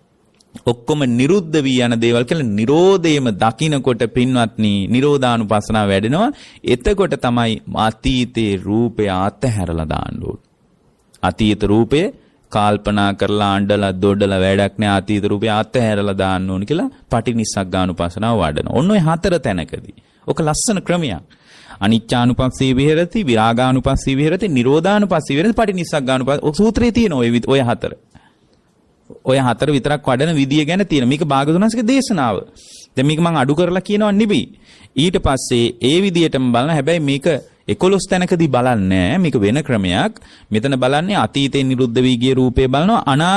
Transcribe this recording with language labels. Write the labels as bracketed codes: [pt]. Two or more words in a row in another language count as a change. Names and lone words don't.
[si] කියලා නිරෝධයම දකින්නකොට පින්වත්නි නිරෝධානුපස්සනාව වැඩෙනවා. එතකොට තමයි අතීතේ රූපය අතහැරලා දාන්න ඕනේ. අතීත රූපය කල්පනා කරලා අඬලා දොඩලා වැඩක් නෑ. අතීත රූපය අතහැරලා දාන්න ඕනේ කියලා පටිනිස්සග්ගානුපස්සනාව වඩනවා. ඔන්න ඔය හතර තැනකදී. ඔක ලස්සන ක්‍රමයක්. [pi] අනිච්චානුපස්සී විහෙරති, විරාගානුපස්සී විහෙරති, නිරෝධානුපස්සී විහෙරති, පටිනිස්සග්ගානුපස්සී. [si] ඔය සූත්‍රයේ තියෙන ඔය හතර. ඔය හතර විතරක් වඩන විදිය ගැන තියෙන. මේක භාගතුනාස්ගේ දේශනාව. දැන් මේක මම අඩු කරලා කියනවා නෙවෙයි. ඊට පස්සේ ඒ විදියටම බලන හැබැයි මේක 11 තැනකදී බලන්නේ මේක වෙන ක්‍රමයක්. මෙතන බලන්නේ අතීතේ නිරුද්ධ වී ගිය රූපේ බලනවා.